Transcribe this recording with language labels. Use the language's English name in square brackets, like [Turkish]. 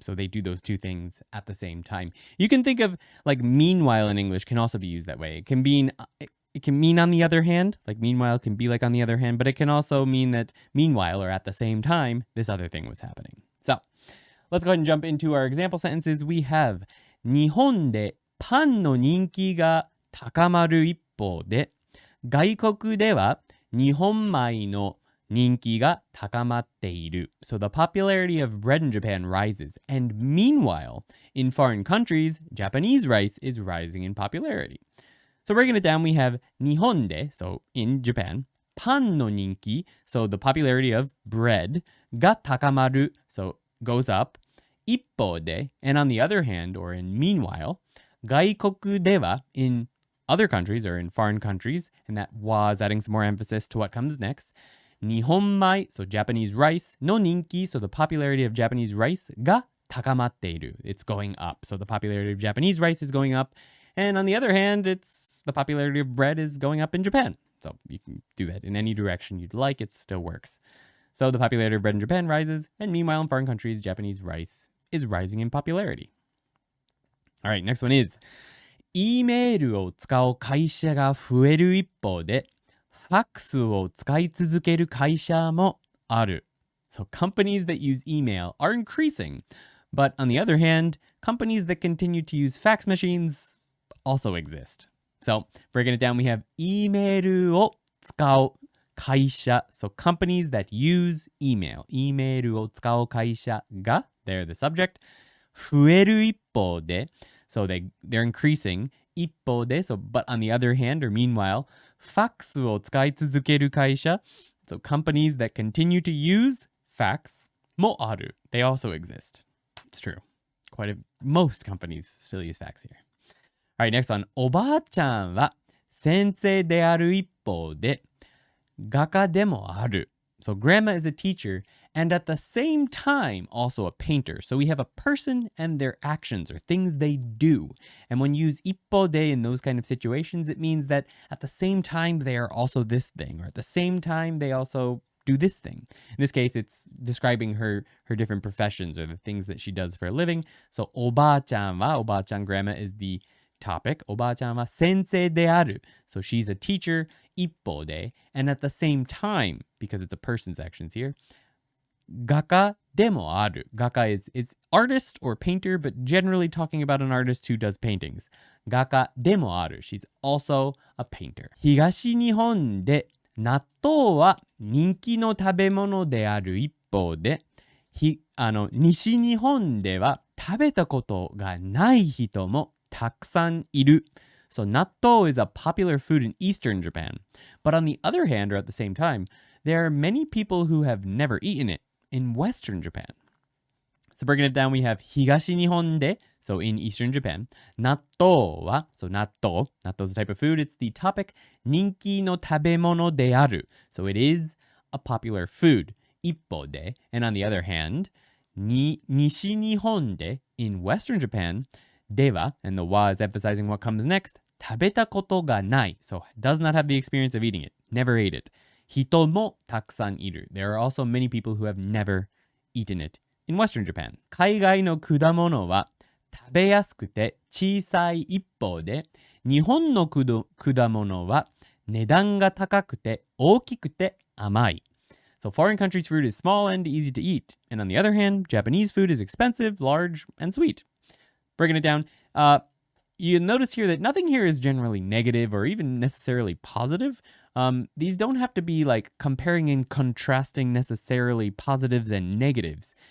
[English] So they do those two things at the same time. You can think of like meanwhile in English can also be used that way. It can mean it can mean on the other hand, like meanwhile can be like on the other hand, but it can also mean that meanwhile or at the same time, this other thing was happening. So let's go ahead and jump into our example sentences. We have [Japanese] 日本でパンの人気が高まる一方で、外国では日本米の人気が高まっている. [English] So the popularity of bread in Japan rises. And meanwhile, in foreign countries, Japanese rice is rising in popularity. So breaking it down, we have [Japanese] 日本で, [English] so in Japan, [Japanese] パンの人気, [English] so the popularity of bread, [Japanese] が高まる, [English] so goes up, [Japanese] 一方で, [English] and on the other hand, or in meanwhile, [Japanese] 外国では, [English] in other countries or in foreign countries, and that was adding some more emphasis to what comes next, [Japanese] 日本米, [English] so Japanese rice, [Japanese] の人気, [English] so the popularity of Japanese rice, [Japanese] が高まっている, [English] it's going up. So the popularity of Japanese rice is going up, and on the other hand, the popularity of bread is going up in Japan. So you can do that in any direction you'd like, it still works. So the popularity of bread in Japan rises, and meanwhile in foreign countries, Japanese rice is rising in popularity. All right, next one is, [Japanese] E メールを使う会社が増える一方で、ファックスを使い続ける会社もある. [English] So companies that use email are increasing, but on the other hand, companies that continue to use fax machines also exist. So breaking it down, we have [Japanese] イメールを使う会社. [English] So companies that use email. [Japanese] イメールを使う会社が, [English] they're the subject. [Japanese] 増える一方で, [English] so they're increasing. [Japanese] 一方で, [English] so but on the other hand or meanwhile, [Japanese] ファックスを使い続ける会社. [English] So companies that continue to use fax [Japanese] もある. [English] They also exist. It's true. Most companies still use fax here. All right, next one. [Japanese] おばあちゃんは先生である一方で画家でもある. [English] So grandma is a teacher and at the same time also a painter. So we have a person and their actions or things they do. And when you use 一方で in those kind of situations, it means that at the same time they are also this thing, or at the same time they also do this thing. In this case, it's describing her different professions or the things that she does for a living. So [Japanese] おばあちゃんは, おばあちゃん [English] grandma is the topic. [Japanese] おばあちゃんは先生である. [English] So she's a teacher, [Japanese] 一方で, [English] and at the same time, because it's a person's actions here, [Japanese] 画家でもある. 画家 [English] it's artist or painter, but generally talking about an artist who does paintings. [Japanese] 画家でもある. [English] She's also a painter. [Japanese] 東日本で納豆は人気の食べ物である一方で、西日本では食べたことがない人もたくさんいる. [English] So natto is a popular food in Eastern Japan. But on the other hand, or at the same time, there are many people who have never eaten it in Western Japan. So breaking it down, we have [Japanese] 東日本で, [English] so in Eastern Japan. [Japanese] 納豆は, [English] so natto is a type of food. It's the topic. [Japanese] 人気の食べ物である. [English] So it is a popular food. [Japanese] 一方で, [English] and on the other hand, [Japanese] 西日本で, [English] in Western Japan, [Japanese] では, [English] and the wa is emphasizing what comes next, [Japanese] 食べたことがない. [English] So does not have the experience of eating it. Never ate it. [Japanese] 人もたくさんいる. [English] There are also many people who have never eaten it in Western Japan. [Japanese] 海外の果物は食べやすくて小さい一方で、日本の果物は値段が高くて大きくて甘い. [English] So foreign countries' fruit is small and easy to eat. And on the other hand, Japanese food is expensive, large, and sweet. Breaking it down, you notice here that nothing here is generally negative or even necessarily positive. These don't have to be like comparing and contrasting necessarily positives and negatives.